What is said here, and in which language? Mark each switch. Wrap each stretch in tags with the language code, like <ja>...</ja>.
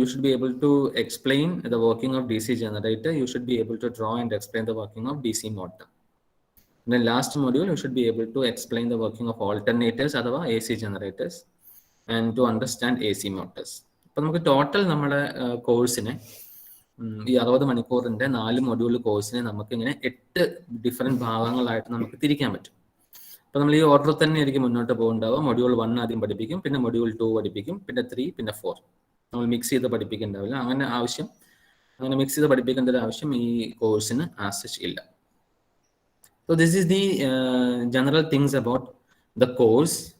<en>You should be able to explain the working of DC generator. You should be able to draw and explain the working of DC motor. Then last module you should be able to explain the working of alternators അഥവാ AC generators and to understand AC motors.</en> <ml>അപ്പോൾ നമുക്ക് total നമ്മുടെ കോഴ്സിനെ ഈ 60 മണിക്കൂറിന്റെ 4 module കോഴ്സിനെ നമുക്ക് ഇങ്ങനെ 8 different ഭാഗങ്ങളായിട്ട് നമുക്ക് തിരിക്കാൻ പറ്റും. അപ്പൊ നമ്മൾ ഈ ഓർഡറിൽ തന്നെ ആയിരിക്കും മുന്നോട്ട് പോകേണ്ടാവുക. മൊഡ്യൂൾ 1 ആദ്യം പഠിപ്പിക്കും, പിന്നെ മൊഡ്യൂൾ 2 പഠിപ്പിക്കും, പിന്നെ 3, പിന്നെ 4. നമ്മൾ മിക്സ് ചെയ്ത് പഠിപ്പിക്കേണ്ടാവില്ല. അങ്ങനെ മിക്സ് ചെയ്ത് പഠിപ്പിക്കേണ്ട ഒരു ആവശ്യം ഈ കോഴ്സിന്</ml> <en>as such</en> <ml>ഇല്ല.</ml> <en>So this is the general things about the course.</en>